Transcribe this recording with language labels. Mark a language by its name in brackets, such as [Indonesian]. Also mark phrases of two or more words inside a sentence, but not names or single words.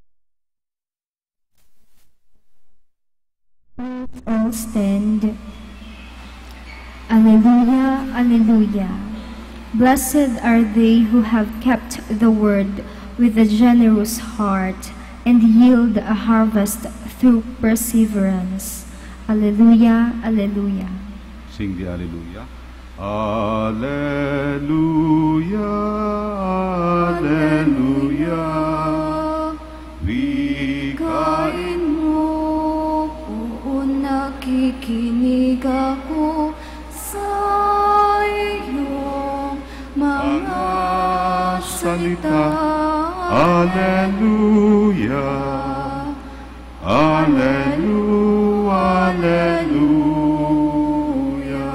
[English] All stand. Alleluia, alleluia. Blessed are they who have kept the word with a generous heart and yield a harvest through perseverance. Alleluia, alleluia. Sing the Alleluia. Alleluia, Alleluia. [Filipino] Kain mo, buong nakikinig ako sa iyong mga salita. [English] Alleluia, Alleluia, Alleluia.